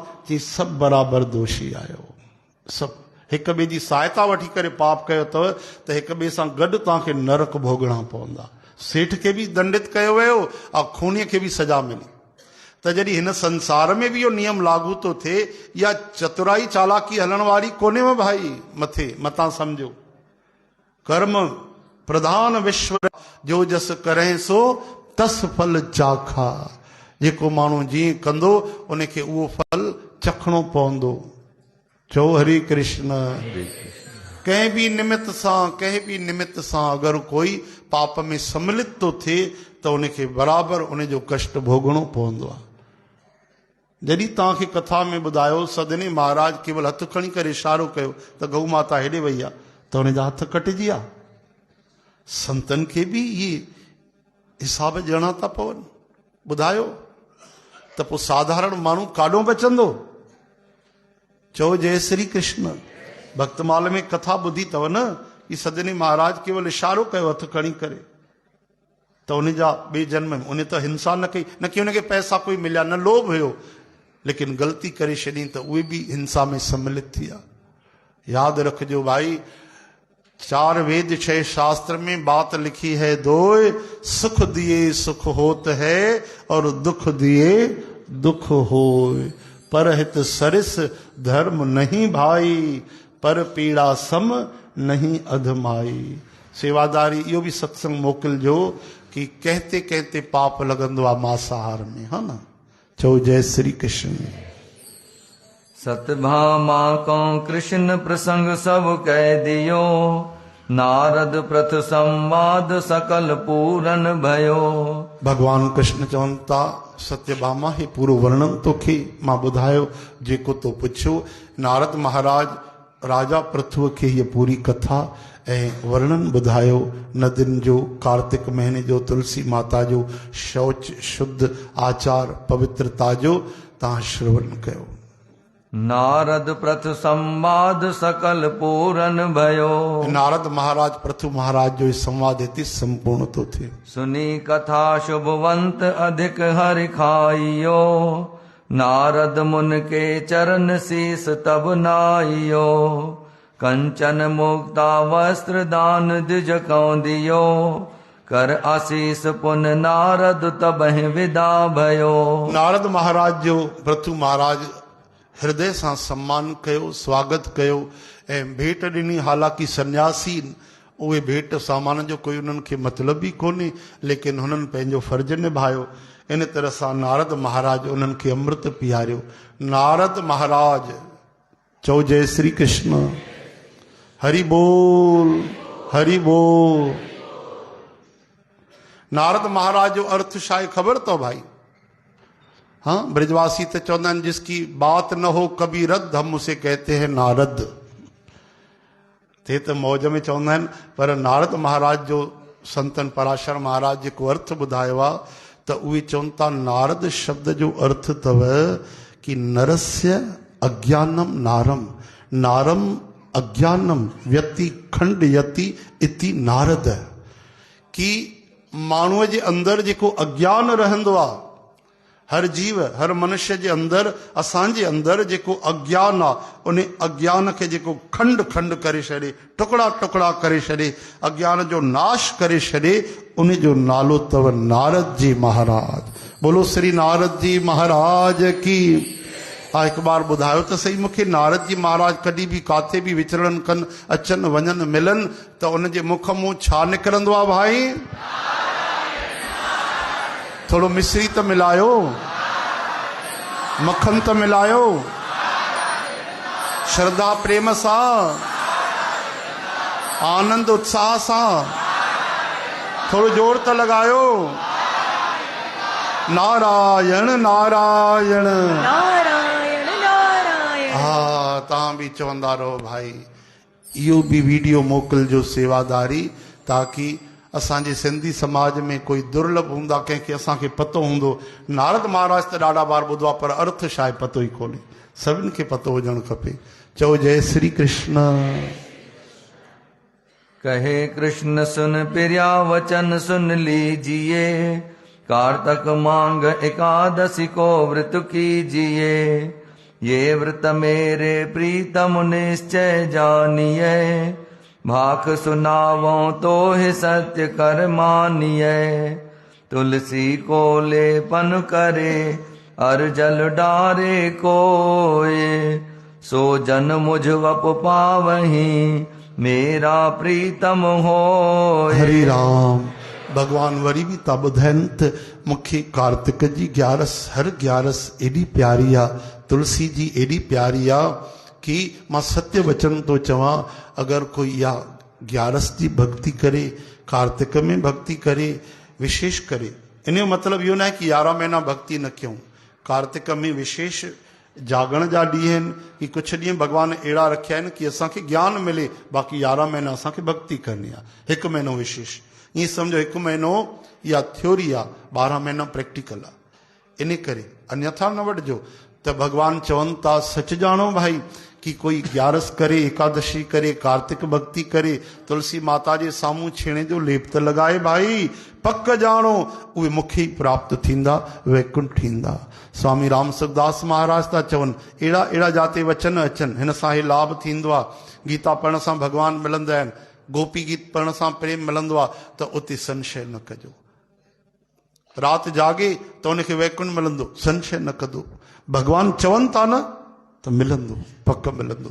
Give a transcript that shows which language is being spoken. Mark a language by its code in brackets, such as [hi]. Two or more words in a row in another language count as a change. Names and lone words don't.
[sd] चई सभु बराबरि दोषी आहियो, सभु हिक ॿिए जी सहायता वठी करे पाप कयो अथव, त हिक ॿिए सां गॾु तव्हांखे नरक भोगणा पवंदा। सेठ खे बि दंडित कयो वियो ऐं खूनीअ खे बि सजा मिली। त जॾहिं हिन संसार में बि इहो नियम लागू थो थिए, या चतुराई चालाकी हलण वारी कोन्हे भाई। मथे मतां सम्झो, [hi] कर्म प्रधान विश्व जो जस करें सो तस फल चाखा। [sd] जेको माण्हू जीअं कंदो उनखे उहो फल चखणो पवंदो। चओ हरे कृष्ण। कंहिं बि निमित्त सां अगरि कोई पाप में सम्मिलित थो थिए त उनखे बराबरि उनजो कष्ट भोगणो पवंदो आहे। जॾहिं तव्हांखे कथा में ॿुधायो सदने महाराज केवल हथु खणी करे इशारो कयो त गऊ माता हेॾे वई आहे, त हुनजा हथ कटिजी विया। संतनि खे बि इहे हिसाब ॾियणा था पवनि। ॿुधायो त पोइ साधारण माण्हू काॾों बचंदो। चओ जय श्री कृष्ण। भक्तमाल में कथा ॿुधी अथव न कि सदने महाराज केवल इशारो कयो हथु खणी करे, त उनजा ॿिए जन्म में उन त हिंसा न कई, न कि उनखे पैसा कोई मिलिया, न लोभ हुयो, लेकिन ग़लती करे छॾी त उहे बि हिंसा में सम्मिलित थी विया। यादि रखिजो भाई, [hi] 4 वेद 6 शास्त्र में बात लिखी है दोय, सुख दिए सुख होत है और दुख दिए दुख होय। परहित सरिस धर्म नहीं भाई, पर पीड़ा सम नहीं अधमाई। [sd] सेवादारी इहो बि सत्संग मोकिलिजो कि [hi] कहते कहते [sd] पाप लॻंदो आहे मांसाहार में, हा न। चओ जय श्री कृष्ण। [hi] सतभामा को कृष्ण प्रसंग सब कह दियो, नारद प्रथ संवाद सकल पूरन भयो। [sd] भगवान कृष्ण चवनि था सत्यभामा ही पूरो वर्णन तोखे मां ॿुधायो जेको तो पुछियो। नारद महाराज राजा पृथुअ खे हीअ पूरी कथा ऐं वर्णन ॿुधायो नदियुनि जो, कार्तिक महीने जो, तुलसी माता जो शौच शुद्ध आचार पवित्रता जो तव्हां श्रवण कयो। [hi] नारद प्रथ संवाद सकल पूरन भयो। [sd] नारद महाराज पृथु महाराज जो संवाद हिते संपूर्ण तो थे। [hi] सुनी कथा शुभवंत अधिक हरि खाइयो, नारद मुन के चरण शीस तब नाइयो। कंचन मुक्ता वस्त्र दान द्विज कौं दियो, कर आशीष पुन नारद तबहि विदा भयो। [sd] नारद महाराज जो पृथु महाराज हृदय सां सम्मान कयो, स्वागत कयो ऐं भेंट ॾिनी। हालांकि सन्यासी उहे भेंट सामान जो कोई उन्हनि खे मतिलब ई कोन्हे, लेकिन हुननि पंहिंजो फर्ज़ निभायो। इन तरह सां नारद महाराज उन्हनि खे अमृत पीआरियो। नारद महाराज चओ जय श्री कृष्ण, हरि बोल, हरि बोल। नारद महाराज जो अर्थ छा आहे ख़बर अथव भाई? हाँ, ब्रजवासी तो चौंदा आहिनि [hi] जिसकी बात न हो कभी रद्द हम उसे कहते हैं नारद। [sd] थे तो मौज में चवंदा आहिनि, पर नारद महाराज जो संतन पराशर महाराज जेको अर्थ ॿुधायो आहे त उहे चवनि था नारद शब्द जो अर्थ अथव कि [sa] नरस्य अज्ञानम नारम, नारम अज्ञानम व्यति खंडयति इति नारद। [sd] कि माण्हूअ जे अंदरि जेको अज्ञान रहंदो आहे, हर जीव हर मनुष्य जे अंदरि, असांजे अंदरि जेको अज्ञान आहे उन अज्ञान खे जेको खंड खंड करे छॾे, टुकड़ा टुकड़ा करे छॾे, अज्ञान जो नाश करे छॾे, उन जो नालो अथव नारद जी महाराज। [hi] बोलो श्री नारद जी महाराज की। [sd] हिकु बार ॿुधायो त सही मूंखे, नारद जी महाराज कॾहिं बि काथे बि विचरण कनि, अचनि वञनि मिलनि त उन जे मुख मूं छा निकिरंदो आहे भाई? थोड़ो मिश्री तो मिलायो, मक्खन तो मिलायो, श्रद्धा प्रेम सा, आनंद उत्साह सा, थोड़ो जोर तो लगायो। नारायण नारायण नारायण नारायण। हाँ, तव्हां भी चवंदा रहो भाई। इहो भी वीडियो मोकिलिजो सेवादारी, ताकि असांजे सिंधी समाज में कोई दुर्लभ हूंदा कंहिंखे असांखे पतो हूंदो। नारद महाराज त ॾाढा बार ॿुधो आहे, पर अर्थ छा आहे पतो ई कोन्हे। सभिनि खे पतो हुजणु खपे। चओ जय श्री कृष्ण। [hi] कहे कृष्ण सुन प्रिया वचन सुन लीजिए, कार्तक मांग एकादशी को व्रत कीजिए। ये व्रत मेरे प्रीतम निश्चय जानिए, भाख सुनावो तो ही सत्य कर मानिए। तुलसी को लेपन करे अर जल डारे कोय, सो जन मुझ वप पावही मेरा प्रीतम होय। [sd] हरि राम। भगवान वरी भी था ॿुधाइनि त मूंखे कार्तिक जी ग्यारस, हर ग्यारस एॾी प्यारी आहे, तुलसी जी एॾी प्यारी आहे कि मां सत्य वचन तो चवां, अगर कोई या ग्यारस की भक्ति करे, कार्तिक में भक्ति करे, विशेष करे। इन जो मतलब इहो न आहे कि 11 महीना भक्ति न कयूं। कार्तिक में विशेष जागण जा ॾींहं आहिनि कि कुछ ॾींहं भगवान अहिड़ा रखिया आहिनि कि असांखे ज्ञान मिले, बाक़ी 11 महीना असांखे भक्ति करनी आहे। हिकु महीनो विशेष, ईअं सम्झो हिकु महीनो या थ्योरी आहे, 12 महीना प्रैक्टिकल आहे। इन करे अन्यथा न वठिजो। त भगवान चवनि था सच ॼाणो भाई कि कोई ग्यारस करे, एकादशी करे, कार्तिक भक्ति करे, तुलसी माता जे साम्हूं छेणे जो लेप त लॻाए भाई, पक ॼाणो उहे मूंखे ई प्राप्त थींदा, वैकुंठ थींदा। स्वामी राम सुखदास महाराज था चवनि, अहिड़ा अहिड़ा जाते वचन अचनि, हिन सां हे लाभ थींदो आहे। गीता पढ़ण सां भगवान मिलंदा आहिनि, गोपी गीत पढ़ण सां प्रेम मिलंदो आहे, त उते संशय न कजो। राति जागे त उनखे वैकुंठ मिलंदो, संशय न कजो। भगवान चवनि था न त मिलंदो, पक मिलंदो।